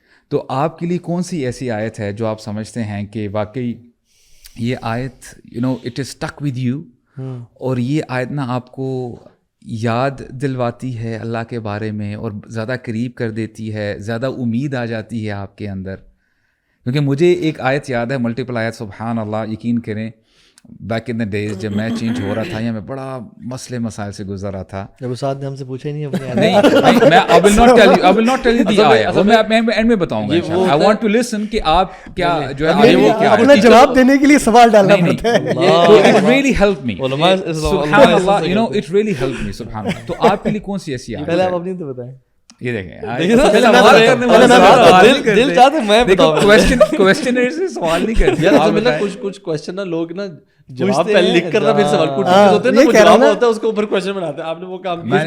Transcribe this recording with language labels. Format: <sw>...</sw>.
<ur>تو آپ کے لیے کون سی ایسی آیت ہے جو آپ سمجھتے ہیں کہ واقعی یہ آیت</ur> <en>it is stuck with you,</en> <ur>اور یہ آیت نا آپ کو یاد دلواتی ہے اللہ کے بارے میں اور زیادہ قریب کر دیتی ہے, زیادہ امید آ جاتی ہے آپ کے اندر؟ کیونکہ مجھے ایک آیت یاد ہے, ملٹیپل آیت, سبحان اللہ, یقین کریں</ur> <en>back in the days</en> <ur>جب میں چینج ہو رہا تھا یا میں بڑا مسئلے مسائل سے گزر رہا تھا. جب استاد نے ہم سے پوچھا ہی نہیں اپنے نہیں میں</ur> <en>I will not tell you the</en> <ur>آیا, وہ میں اینڈ میں بتاؤں گا.</ur> <en>I want to listen</en> <ur>کہ آپ کیا جو ہے وہ کیا اپنا جواب دینے کے لیے سوال ڈالنا پڑتا ہے.</ur> <en>تو it really helped me, سبحان اللہ, it really helped me, سبحان اللہ.</en> <ur>تو آپ کے لیے کون سی ایسی آیت پہلے ہے؟ آپ اپنی تو بتائیں. یہ دیکھیں دل چاہتے میں بتاؤں, کویسچنر سے سوال نہیں کرتے یار. کچھ کویسچن نا لوگ نا جواب پہلے لکھ کر پھر سوال کچھ ہوتے ہیں نا, وہ جواب ہوتا ہے اس کے اوپر کویسچن بناتے ہیں. آپ نے وہ کام کیا,</ur>